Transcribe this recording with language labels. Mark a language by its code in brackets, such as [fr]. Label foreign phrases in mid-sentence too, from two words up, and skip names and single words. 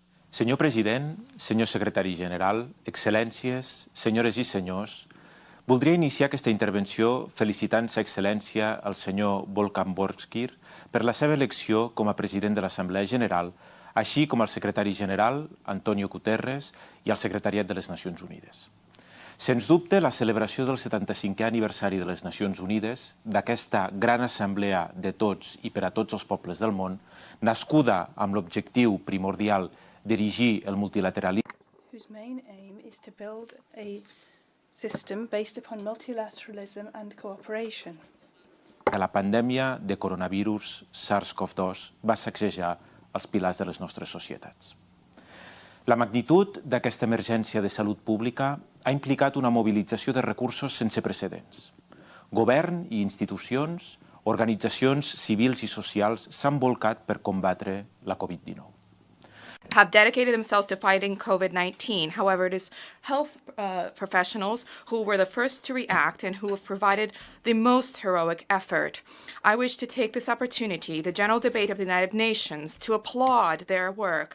[ca] Senyor president, senyor secretari general, excel·lències, senyores i senyors, voldria iniciar aquesta intervenció felicitant sa excel·lència al senyor Volkan Borskir per la seva elecció com a president de l'Assemblea General, així com al secretari general, Antonio Guterres, i al secretariat de les Nacions Unides. Sens dubte, la celebració del 75è aniversari de les Nacions Unides, d'aquesta gran assemblea de tots i per a tots els pobles del món, nascuda amb l'objectiu primordial dirigir el multilateralisme, [en] whose main aim is to build a system based upon multilateralism and cooperation. [ca] que la pandèmia de coronavirus SARS-CoV-2 va sacsejar els pilars de les nostres societats. La magnitud d'aquesta emergència de salut pública ha implicat una mobilització de recursos sense precedents. Govern i institucions, organitzacions civils i socials s'han volcat per combatre la Covid-19. [en] Have dedicated themselves to fighting COVID-19. However, it is health professionals who were the first to react and who have provided the most heroic effort. I wish to take this opportunity, the General Debate of the United Nations, to applaud their work.